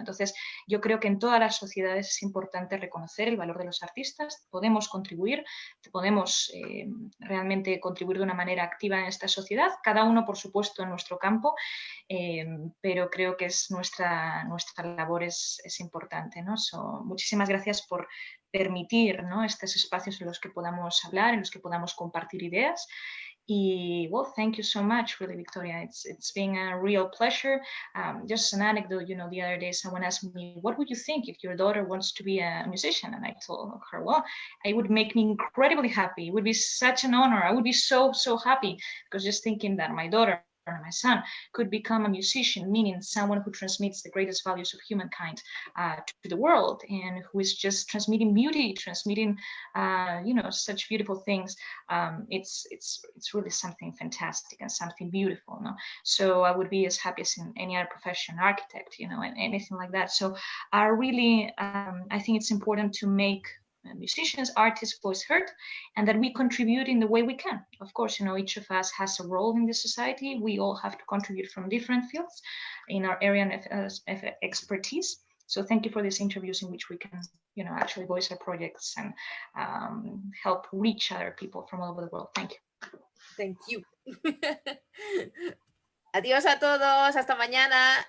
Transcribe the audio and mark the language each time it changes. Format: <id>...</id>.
<es>Entonces, yo creo que en todas las sociedades es importante reconocer el valor de los artistas, podemos contribuir, podemos realmente contribuir de una manera activa en esta sociedad, cada uno, por supuesto, en nuestro campo, pero creo que nuestra labor es importante, ¿no? Muchísimas gracias por permitir, ¿no?, estos espacios en los que podamos hablar, en los que podamos compartir ideas.</es> <en>Well, thank you so much, really, Victoria. It's been a real pleasure. Just an anecdote, the other day someone asked me, what would you think if your daughter wants to be a musician? And I told her, well, it would make me incredibly happy. It would be such an honor. I would be so happy, because just thinking that my daughter or my son could become a musician, meaning someone who transmits the greatest values of humankind to the world, and who is just transmitting beauty, transmitting such beautiful things. It's really something fantastic and something beautiful, no? So I would be as happy as in any other profession, architect, and anything like that. So I really I think it's important to make musicians, artists' voice heard, and that we contribute in the way we can. Of course, each of us has a role in the society. We all have to contribute from different fields in our area of expertise. So thank you for these interviews in which we can, actually voice our projects and help reach other people from all over the world. Thank you. Thank you.</en> <es>Adiós a todos, hasta mañana.</es>